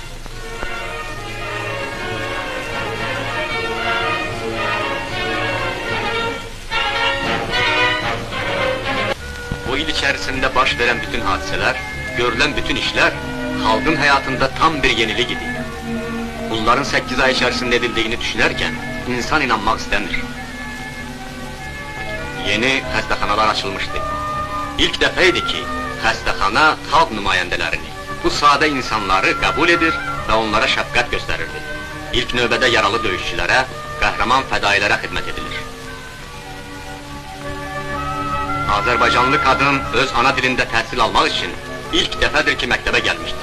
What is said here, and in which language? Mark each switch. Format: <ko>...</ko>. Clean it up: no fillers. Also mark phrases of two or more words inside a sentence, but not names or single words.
<tr>Bu il içerisinde baş veren bütün hadiseler, görülen bütün işler, halkın hayatında tam bir yenilik idi. Bunların 8 ay içerisinde edildiğini düşünürken insan inanmak istemiyor.</tr> <az>Yeni xəstəxanalar açılmıştı. İlk dəfəydi ki, xəstəxana xalq nümayəndələrini, bu sadə insanları qəbul edir və onlara şəfqət göstərirdi. İlk növbədə yaralı döyüşçülərə, qəhrəman fədailərə xidmət edilir. Azərbaycanlı kadın öz ana dilində təhsil almaq için ilk dəfədir ki, məktəbə gəlmişdir.</az>